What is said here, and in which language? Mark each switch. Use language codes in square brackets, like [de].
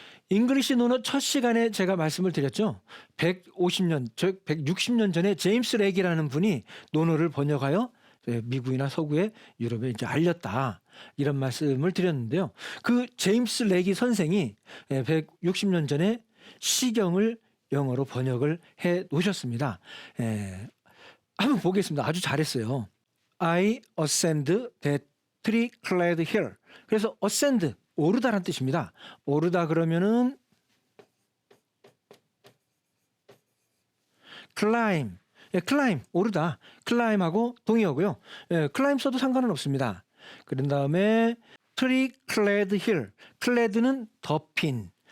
[ko] 잉글리시 논어 첫 시간에 제가 말씀을 드렸죠. 150년, 160년 전에 제임스 렉이라는 분이 논어를 번역하여 미국이나 서구에 유럽에 이제 알렸다. 이런 말씀을 드렸는데요. 그 제임스 렉이 선생이 160년 전에 시경을 영어로 번역을 해 놓으셨습니다. 한번 보겠습니다. 아주 잘했어요. [en] I ascend that tree-clad hill. [ko] 그래서 ascend 오르다란 뜻입니다. 오르다 그러면은 climb, climb 오르다, climb하고 동의어고요. climb 써도 상관은 없습니다. 그런 다음에 tree-clad hill, clad는 덮인.